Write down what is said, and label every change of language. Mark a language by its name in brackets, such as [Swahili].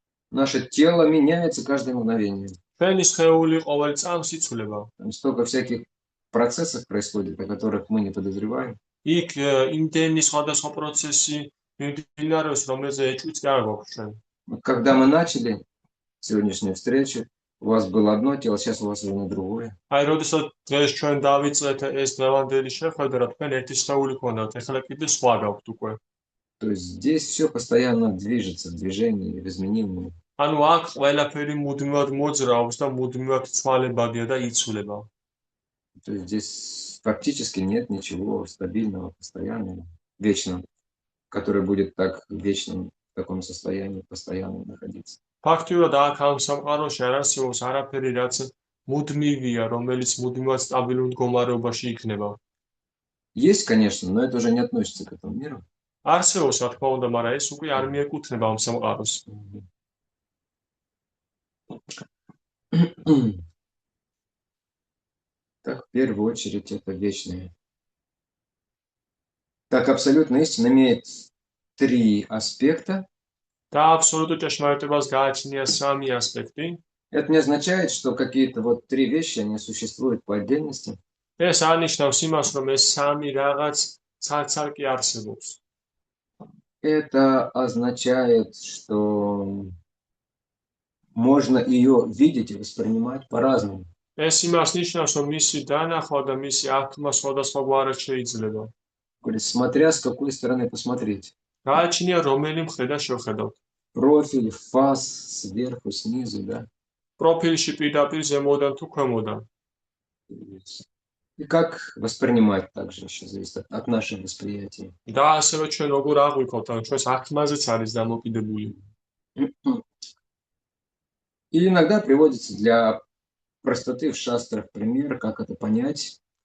[Russian] Наше тело меняется каждое мгновение. [Georgian] ჩვენი სხეული ყოველ წამს იცვლება. [Russian] Там столько всяких процессов происходит, о которых мы не подозреваем. [Georgian] იქ იმდენი სხვადასხვა პროცესი მიმდინარეობს, რომელზე ეჭვიც არ გვაქვს ჩვენ. [Russian] Когда мы начали сегодняшнюю встречу, у вас было одно тело, сейчас у вас уже другое. [Georgian] აი, როდესაც დღეს ჩვენ დავიწყეთ ეს დღევანდელი შეხვედრა, თქვენ ერთი სხეული გქონდათ, ეხლა კიდე სხვა გაქვთ უკვე. [Russian] То есть здесь все постоянно движется, движение изменимое. [Georgian] ანუ აქ ყველაფერი მუდმივად მოძრაობს და მუდმივად ცვალებადია და იცვლება. [Russian] То есть здесь фактически нет ничего стабильного, постоянного, вечного, который будет так вечным в таком состоянии постоянно находиться. [Georgian] ფაქტიურად აქ ამ სამყაროში არ არსებობს არაფერი, რაც მუდმივია, რომელიც მუდმივად სტაბილურ მდგომარეობაში იქნება. [Russian] Есть, конечно, но это уже не относится к этому миру. [Georgian] არსებობს, რა თქმა უნდა, მაგრამ ეს უკვე არ მიეკუთვნება ამ სამყაროს. [Russian] Так, в первую очередь, это вечное. Так, абсолютная истина имеет 3 аспекта. [Georgian] და აბსოლუტურ ჭეშმარიტებას გააჩნია 3 ასპექტი. [Russian] Это не означает, что какие-то вот 3 вещи, они существуют по отдельности. [Georgian] ეს არ ნიშნავს იმას, რომ ეს 3 რაღაც ცალ-ცალკე არსებობს. [Russian] Это означает, что можно ее видеть и воспринимать по-разному. [Georgian] ეს იმას ნიშნავს, რომ მისი დანახვა და მისი აღქმა სხვადასხვაგვარად შეიძლება. [Russian] Смотря с какой стороны посмотреть. [Georgian] გააჩნია რომელი მხრიდან შევხედავთ. [Russian] Профиль, фас, сверху, снизу, да. [Georgian] პროფილში პირდაპირ ზემოდან თუ ქვემოდან. [Russian] И как воспринимать также еще зависит от нашего восприятия. [Georgian] და ასევე ჩვენ როგორ აღვიქოთ, ან ჩვენს აღქმაზეც არის დამოკიდებული. [Russian] И иногда приводится для простоты в шастрах пример, как это понять.